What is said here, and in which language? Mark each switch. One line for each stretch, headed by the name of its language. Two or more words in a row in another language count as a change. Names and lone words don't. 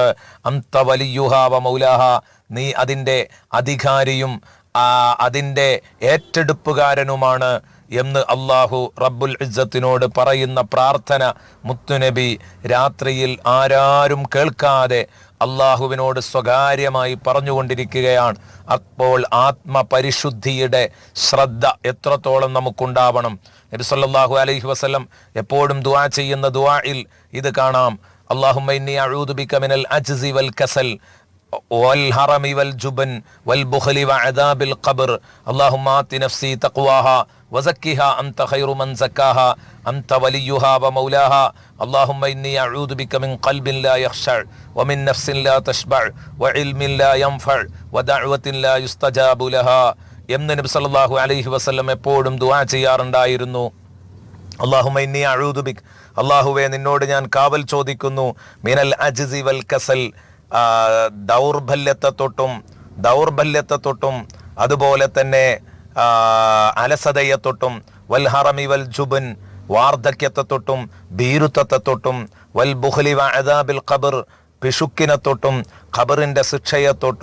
Arabic: أنت وليها ومولاها,
Malayalam: നീ അതിൻ്റെ അധികാരിയും അതിൻ്റെ ഏറ്റെടുപ്പുകാരനുമാണ് എന്ന് അള്ളാഹു റബ്ബുൽ ഇസ്സത്തിനോട് പറയുന്ന പ്രാർത്ഥന മുത്തുനബി രാത്രിയിൽ ആരാരും കേൾക്കാതെ അള്ളാഹുവിനോട് സ്വകാര്യമായി പറഞ്ഞുകൊണ്ടിരിക്കുകയാണ്. അപ്പോൾ ആത്മപരിശുദ്ധിയുടെ ശ്രദ്ധ എത്രത്തോളം നമുക്കുണ്ടാവണം. നബി
Arabic: صلى الله عليه وسلم
Malayalam: എപ്പോഴും ദുആ ചെയ്യുന്ന ദുആയിൽ ഇത് കാണാം.
Arabic: اللهم إني أعوذ بك من العجز والكسل والهرم والجبن والبخل وعذاب القبر اللهم آت نفسي تقواها وزكها أنت خير من زكاها أنت وليها ومولاها اللهم إني أعوذ بك من قلب لا يخشع ومن نفس لا تشبع وعلم لا ينفع ودعوة لا يستجاب لها
Malayalam: എന്ന് നബി
Arabic: صلى الله عليه وسلم
Malayalam: എപ്പോഴും ദുആ ചെയ്യാറുണ്ടായിരുന്നു.
Arabic: اللهم إني أعوذ بك,
Malayalam: അല്ലാഹുവേ നിന്നോട് ഞാൻ കാവൽ ചോദിക്കുന്നു,
Arabic: من العجز والكسل,
Malayalam: ദൗർബല്യത്തെ തൊട്ടും അതുപോലെ തന്നെ അലസതയെ തൊട്ടും,
Arabic: والهرم والجبن,
Malayalam: വാർദ്ധക്യത്തെ തൊട്ടും ഭീരുത്വത്തെ തൊട്ടും,
Arabic: والبخل وعذاب القبر,
Malayalam: പിശുക്കിനെ തൊട്ടും ഖബറിൻ്റെ ശിക്ഷയെ തൊട്ടും.